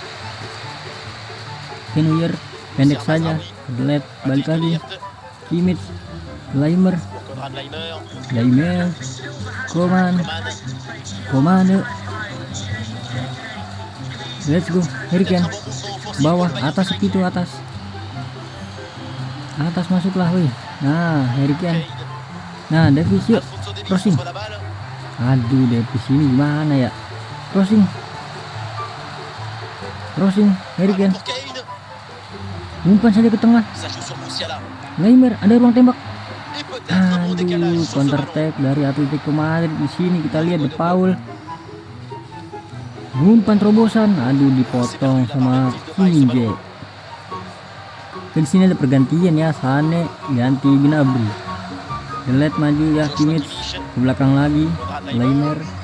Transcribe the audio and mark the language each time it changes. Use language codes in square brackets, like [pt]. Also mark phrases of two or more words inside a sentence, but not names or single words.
[id] Oke, Neuer pendek saja, Delete, balik lagi Kimmich, Laimer, Koman, [en] let's go, [id] Harry Kane, bawah, atas segitu, atas masuklah wih. Nah, Harry Kane, nah Davis yuk, crossing. Aduh, Davis ini gimana ya, crossing. crossing Harry Kane, [fr] Pour Kane. [id] umpan saja ke tengah. [fr] Ça joue sur Musiala. Neymar, [id] ada ruang tembak. [fr] Et peut-être un bon décalage [id] Aduh, [fr] sur ce [en] counter [fr] ballon. [id] attack dari Atletico Madrid. Di sini kita lihat De Paul. Umpan terobosan, aduh dipotong sama Kinje. Di sini ada pergantian ya, Sane ganti Gnabry. Delet maju ya, Kimmich ke belakang lagi, Neymar.